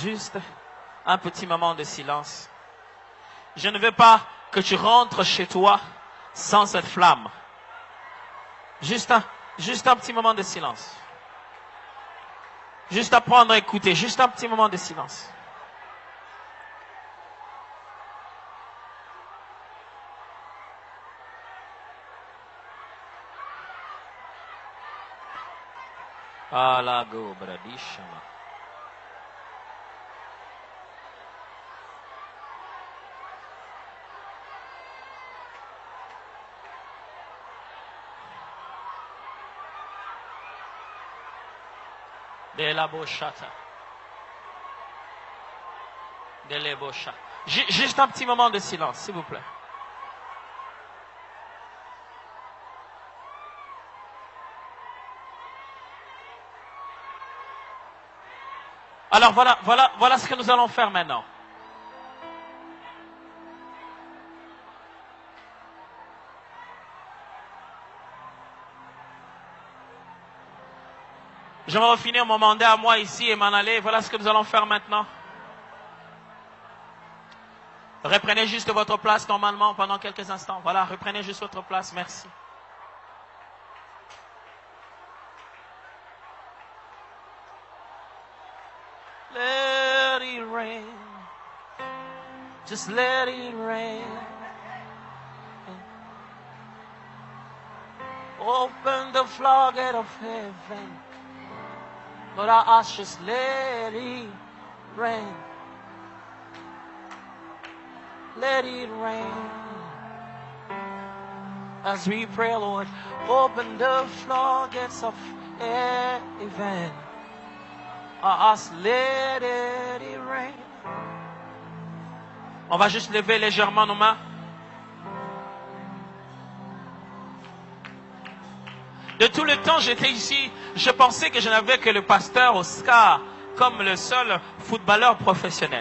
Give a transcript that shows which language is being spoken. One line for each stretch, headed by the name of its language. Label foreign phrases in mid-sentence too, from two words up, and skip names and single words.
French: Juste un petit moment de silence. Je ne veux pas que tu rentres chez toi sans cette flamme. Juste un petit moment de silence. Juste apprendre à écouter. Juste un petit moment de silence. Alago bradishama. De la bochata. De la bochata. Juste un petit moment de silence, s'il vous plaît. Alors voilà ce que nous allons faire maintenant. Je vais finir mon mandat à moi ici et m'en aller. Voilà ce que nous allons faire maintenant. Reprenez juste votre place normalement pendant quelques instants. Voilà, reprenez juste votre place. Merci.
English: Let it rain. Just let it rain. Open the floodgate of heaven. Lord, I ask, just let it rain. Let it rain. As we pray, Lord, open the floodgates of heaven. I ask, let it rain.
French: On va juste lever légèrement nos mains. De tout le temps j'étais ici, je pensais que je n'avais que le pasteur Oscar comme le seul footballeur professionnel.